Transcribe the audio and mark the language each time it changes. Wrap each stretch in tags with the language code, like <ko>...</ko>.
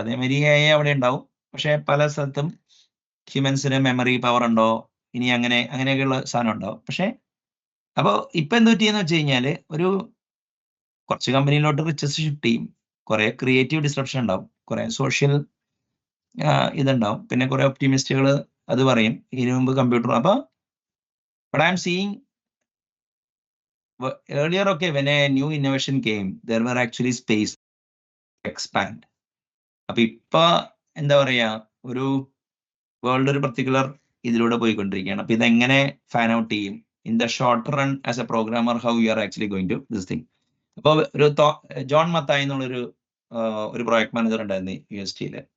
<ml>അതേമാതിരി AI അവിടെ ഉണ്ടാവും, പക്ഷെ പല സ്ഥലത്തും ഹ്യൂമൻസിന് മെമ്മറി പവർ ഉണ്ടോ, ഇനി അങ്ങനെയൊക്കെയുള്ള സാധനം ഉണ്ടാവും. പക്ഷെ അപ്പോൾ ഇപ്പൊ എന്ത് പറ്റിയെന്ന് വെച്ച് കഴിഞ്ഞാല് ഒരു കുറച്ച് കമ്പനിയിലോട്ട് റിച്ചസ് ഷിഫ്റ്റ് ചെയ്യും, കുറെ ക്രിയേറ്റീവ് ഡിസ്ട്രപ്ഷൻ ഉണ്ടാവും, കുറെ സോഷ്യൽ ഇതുണ്ടാവും, പിന്നെ കുറെ ഒപ്റ്റിമിസ്റ്റുകൾ അത് പറയും ഇതിനു മുമ്പ് കമ്പ്യൂട്ടർ.</ml> <en>അപ്പൊ but I'm seeing earlier, okay, when a new innovation came, there were actually space to expand.</en> <ml>അപ്പൊ ഇപ്പൊ എന്താ പറയാ ഒരു വേൾഡ് ഒരു പർട്ടിക്കുലർ ഇതിലൂടെ പോയിക്കൊണ്ടിരിക്കുകയാണ്. അപ്പൊ ഇതെങ്ങനെ ഫാൻ ഔട്ട് ചെയ്യും</ml> <en>In the short run as a programmer, how you are actually going to this thing.</en> <ml>അപ്പോൾ ഒരു ജോൺ മത്തായി എന്നുള്ളൊരു ഒരു പ്രോജക്ട് മാനേജർ ഉണ്ടായിരുന്നു UST-യിൽ.</ml>